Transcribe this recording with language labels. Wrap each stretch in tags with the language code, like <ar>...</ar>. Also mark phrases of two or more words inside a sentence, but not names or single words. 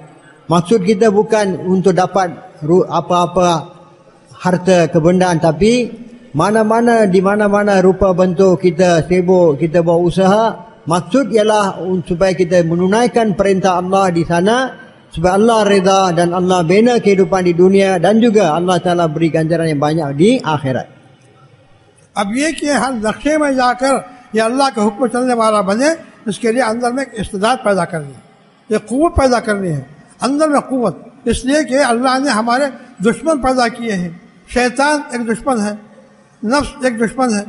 <ms>Maksud kita bukan untuk dapat apa-apa harta kebendaan, tapi mana-mana di mana-mana rupa bentuk kita sibuk, kita buat usaha, maksud ialah supaya kita menunaikan perintah Allah di sana, supaya Allah reda dan Allah bina kehidupan di dunia, dan juga Allah Ta'ala beri ganjaran yang banyak di akhirat.</ms> <ur>اب یہ کہ ہر نقشے میں جاکر یہ اللہ کے حکم چلنے والا بنے، اس کے لیے اندر میں ایک استعداد پیدا کرنی ہے، ایک قوت پیدا کرنی ہے، اندر میں قوت. اس لیے کہ اللہ نے ہمارے دشمن پیدا کیے ہیں. شیطان ایک دشمن ہے، نفس ایک دشمن ہے.</ur>